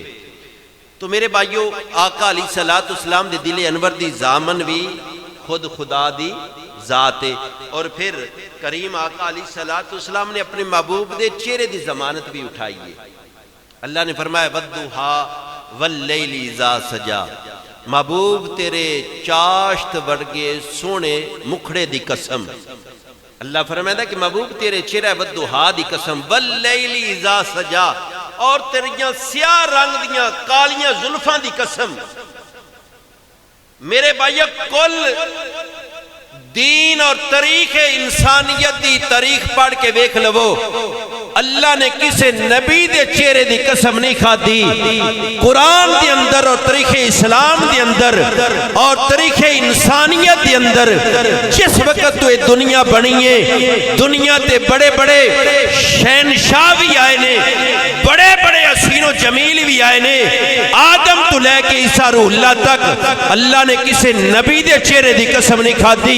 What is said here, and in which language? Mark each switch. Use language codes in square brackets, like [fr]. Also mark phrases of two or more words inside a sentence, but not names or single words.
[pa] تو میرے بھائیو آقا علیہ السلام دے دل انور دی ضامن بھی خود خدا دی ذات ہے. اور پھر کریم آقا علیہ السلام نے اپنے محبوب دے چہرے دی ضمانت بھی اٹھائی ہے. اللہ نے فرمایا [ar] وَالضُّحَا وَاللَّيْلِ اِذَا سَجَا، [pa] محبوب تیرے چاشت ورگے سونے مکھڑے دی قسم. اللہ فرمایا کہ محبوب تیرے چہرہ وَالضُّحَا دی قسم، [ar] وَاللَّيْلِ اِذَا سَجَا، [pa] اور تیریاں سیاہ رنگ دیاں کالیاں زلفاں دی قسم. میرے بھائیو کل دین اور تاریخ انسانیت دی تاریخ پڑھ کے ویکھ لو، اللہ نے کسے نبی دے چہرے دی قسم نہیں کھادی. قرآن دے اندر اور تاریخ اسلام دے اندر اور تاریخ انسانیت دے اندر جس وقت تو یہ دنیا بنی ہے، دنیا تے بڑے بڑے شہنشاہ بھی آئے نے، بڑے بڑے حسین و جمیل بھی آئے نے، آدم تو لے کے عیسیٰ روح اللہ تک اللہ نے کسے نبی دے چہرے دی قسم نہیں کھادی.